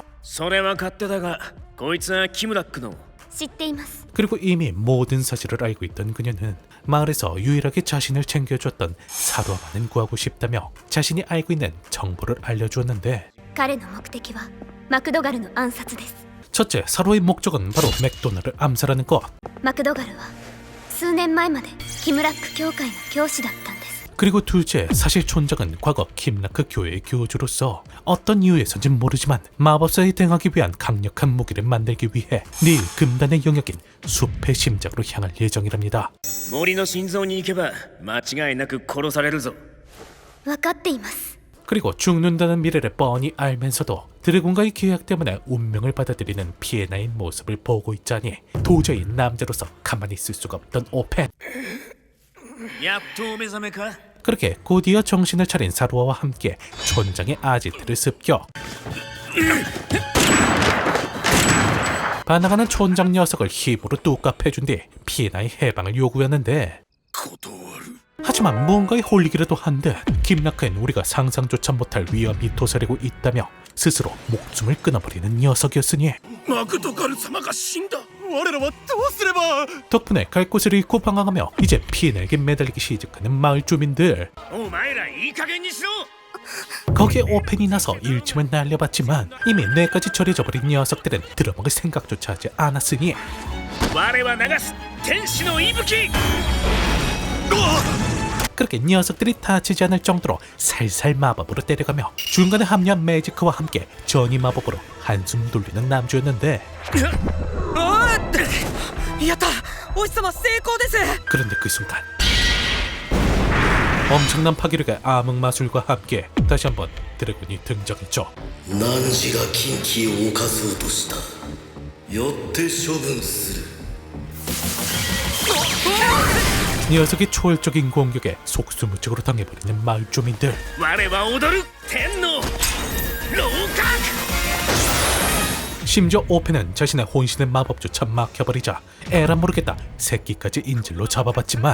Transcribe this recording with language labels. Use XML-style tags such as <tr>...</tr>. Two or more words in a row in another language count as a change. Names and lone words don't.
<ja>それは勝手だが、こいつはキムラックの。知っています。</ja> <ko>그리고 이미 모든 사실을 알고 있던 그녀는 마을에서 유일하게 자신을 챙겨줬던 사루와만은 구하고 싶다며 자신이 알고 있는 정보를 알려주었는데</ko> <ja>彼の目的はマクドガルの暗殺です。</ja> <ko>첫째, 사루의 목적은 바로 맥도날을 암살하는 것.</ko> <ja>マクドガルは数年前までキムラック教会の教師だったんです。</ja> <ko>그리고 둘째, 사실 촌장은 과거 김라크 교회의 교주로서 어떤 이유에서인지 모르지만 마법사에 대응하기 위한 강력한 무기를 만들기 위해 닐 금단의 영역인 숲의 심장으로 향할 예정이랍니다.</ko> <ja>森の心臓に行けば間違いなく殺されるぞ。分かっています。</ja> <ko>그리고 죽는다는 미래를 뻔히 알면서도 드래곤과의 계약 때문에 운명을 받아들이는 피에나의 모습을 보고 있자니 도저히 남자로서 가만히 있을 수가 없던 오펜.</ko> <ja>やっとお目覚めか。</ja> <ko>그렇게 곧이어 정신을 차린 사루아와 함께 촌장의 아지트를 습격. 반항하는 촌장 녀석을 힘으로 뚝갑 해준 뒤 피에나의 해방을 요구했는데 하지만 무언가에 홀리기라도 한 듯 김라크엔 우리가 상상조차 못할 위험이 도사리고 있다며 스스로 목숨을 끊어버리는 녀석이었으니</ko> <ja>マクドガル様が死んだ。我らはどうすれば。</ja> <ko>덕분에 갈 곳을 잃고 방황하며 이제 피에나에게 매달리기 시작하는 마을 주민들.</ko> <ja>お前らいい加減にしろ。</ja> <ko>거기에 오펜이 나서 일침을 날려봤지만 이미 뇌까지 절여져버린 녀석들은 들어먹을 생각조차 하지 않았으니</ko> <ja>我は流す天使の息吹。</ja> <ko>그렇게 녀석들이 다치지 않을 정도로 살살 마법으로 때려가며 중간에 합류한 매지크와 함께 전이 마법으로 한숨 돌리는 남주였는데</ko> <ja>やったお日様成功です。</ja> <ko>그런데 그 순간 엄청난 파괴력의 암흑 마술과 함께 다시 한번 드래곤이 등장했죠.</ko> <ja>汝が禁忌を犯そうとした。よって処分する。</ja> <ko>녀석의 초월적인 공격에 속수무책으로 당해버리는 마을 주민들.</ko> <ja>我は踊る天の楼閣。</ja> <ko>심지어 오펜은 자신의 혼신의 마법조차 막혀버리자 에라 모르겠다 새끼까지 인질로 잡아봤지만</ko>